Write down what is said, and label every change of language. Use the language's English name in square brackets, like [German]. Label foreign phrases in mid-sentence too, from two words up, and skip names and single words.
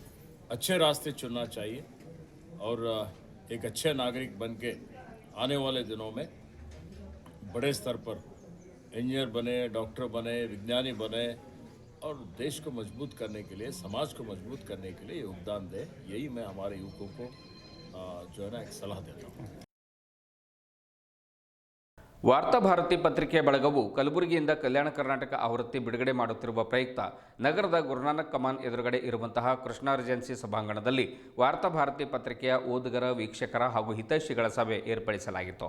[Hindi] अच्छे रास्ते चुनना चाहिए और एक अच्छे नागरिक बन के आने वाले दिनों में बड़े स्तर पर इंजीनियर बने, डॉक्टर बने, विज्ञानी बने और देश को मजबूत करने के लिए, समाज को मजबूत करने के लिए योगदान दे। यही मैं हमारे युवकों को जो है ना एक सलाह देता हूँ। [Kannada] ವಾರ್ತಾಭಾರತಿ ಪತ್ರಿಕೆಯ ಬಳಗವು ಕಲಬುರಗಿಯಿಂದ ಕಲ್ಯಾಣ ಕರ್ನಾಟಕ ಆವೃತ್ತಿ ಬಿಡುಗಡೆ ಮಾಡುತ್ತಿರುವ ಪ್ರಯುಕ್ತ ನಗರದ ಗುರುನಾನಕ್ ಕಮಾನ್ ಎದುರುಗಡೆ ಇರುವಂತಹ ಕೃಷ್ಣ ರೆಜೆನ್ಸಿ ಸಭಾಂಗಣದಲ್ಲಿ ವಾರ್ತಾಭಾರತಿ ಪತ್ರಿಕೆಯ ಓದುಗರ ವೀಕ್ಷಕರ ಹಾಗೂ ಹಿತೈಷಿಗಳ ಸಭೆ ಏರ್ಪಡಿಸಲಾಗಿತ್ತು.